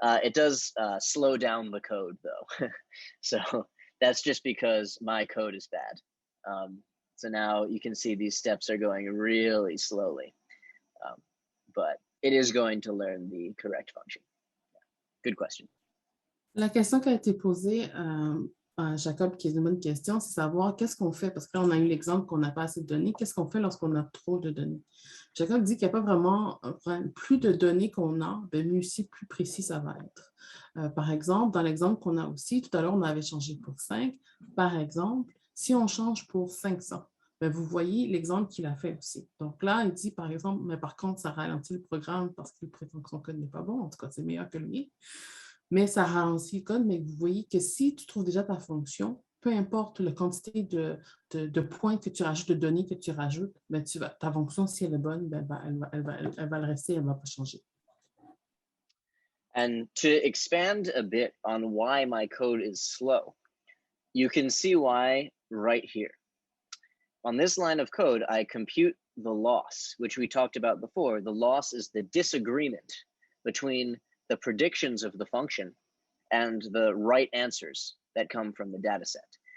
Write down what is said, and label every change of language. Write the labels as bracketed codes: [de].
[en] It does slow down the code though. So that's just because my code is bad. So now you can see these steps are going really slowly, but it is going to learn the correct function. Good question. [fr] La question qui a été posée à Jacob, qui est une bonne question, c'est savoir qu'est-ce qu'on fait, parce que là, on a eu l'exemple qu'on n'a pas assez de données, qu'est-ce qu'on fait lorsqu'on a trop de données? Jacob dit qu'il n'y a pas vraiment un problème. Plus de données qu'on a, mieux aussi, plus précis ça va être. Par exemple, dans l'exemple qu'on a aussi, tout à l'heure, on avait changé pour 5. Par exemple, si on change pour 500, vous voyez l'exemple qu'il a fait aussi. Donc là, il dit, par exemple, mais par contre, ça ralentit le programme parce qu'il prétend que son code n'est pas bon. En tout cas, c'est meilleur que le mien. Mais ça ralentit le code, mais vous voyez que si tu trouves déjà ta fonction, peu importe la quantité de points que tu rajoutes, de données que tu rajoutes, ta fonction, si elle est bonne, elle va le rester, elle ne va pas changer. [en] And to expand a bit on why my code is slow, you can see why right here. On this line of code, I compute the loss, which we talked about before. The loss is the disagreement between the predictions of the function and the right answers that come from the data set.